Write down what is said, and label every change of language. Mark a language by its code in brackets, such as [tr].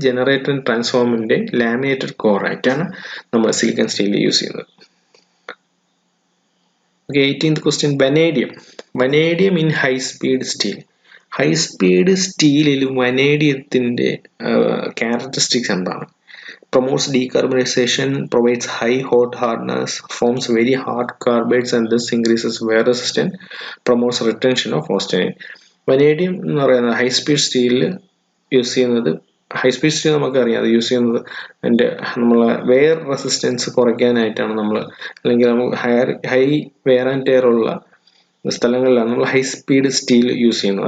[ml] Generator and ട്രാൻസ്ഫോമറിന്റെ laminated core ആയിട്ടാണ് നമ്മൾ silicon steel use ചെയ്യുന്നത്. [en] Okay, 18th question. Vanadium in high speed steel. [ml] High speed സ്റ്റീലിൽ വനേഡിയത്തിന്റെ characteristics എന്താണ്? [en] Promotes decarbonization, provides high hot hardness, forms very hard carbides and thus increases wear resistance, promotes retention of austenite. [ml] Vanadium എന്ന് പറയുന്നത് high speed സ്റ്റീലിൽ use ചെയ്യുന്നത്, high speed steel നമുക്കറിയാം അത് use ചെയ്യുന്നത് അതിൻ്റെ നമ്മളെ wear resistance കുറയ്ക്കാനായിട്ടാണ്. നമ്മൾ അല്ലെങ്കിൽ നമുക്ക് ഹൈ വെയർ ആൻഡ് ടയർ ഉള്ള സ്ഥലങ്ങളിലാണ് നമ്മൾ ഹൈ സ്പീഡ് സ്റ്റീൽ യൂസ് ചെയ്യുന്നത്.